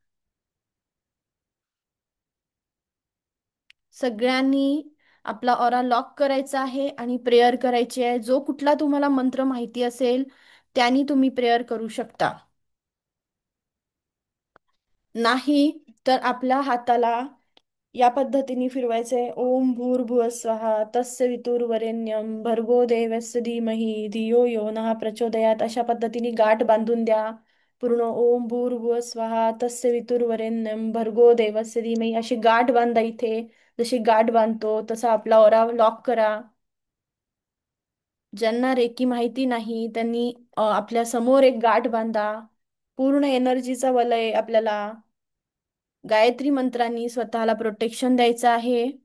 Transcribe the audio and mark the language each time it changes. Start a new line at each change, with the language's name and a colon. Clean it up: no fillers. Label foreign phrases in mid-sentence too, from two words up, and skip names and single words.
Marathi: सगळ्यांनी आपला
English: aura lock
Marathi: करायचा आहे आणि प्रेयर करायची आहे. जो कुठला तुम्हाला मंत्र माहिती असेल त्यांनी तुम्ही प्रेयर करू शकता. नाही तर आपल्या हाताला या पद्धतीने फिरवायचंय.
Sanskrit: ओम भूर्भुवः स्वहा तस्य वितुर्वरेण्यं भर्गो देवस्य धीमहि धियो यो नः प्रचोदयात,
Marathi: अशा पद्धतीने गाठ बांधून द्या. पूर्ण
Sanskrit: ओम भूर्भुवः स्वहा तस्य वितुर्वरेण्यं भर्गो देवस्य धीमहि
Marathi: अशी गाठ बांधा इथे. जशी गाठ बांधतो तसा आपला
English: aura lock
Marathi: करा. ज्यांना रेकी माहिती नाही त्यांनी आपल्या समोर एक गाठ बांधा. पूर्ण एनर्जीचा वलय आपल्याला गायत्री मंत्रांनी स्वतःला प्रोटेक्शन द्यायचं आहे.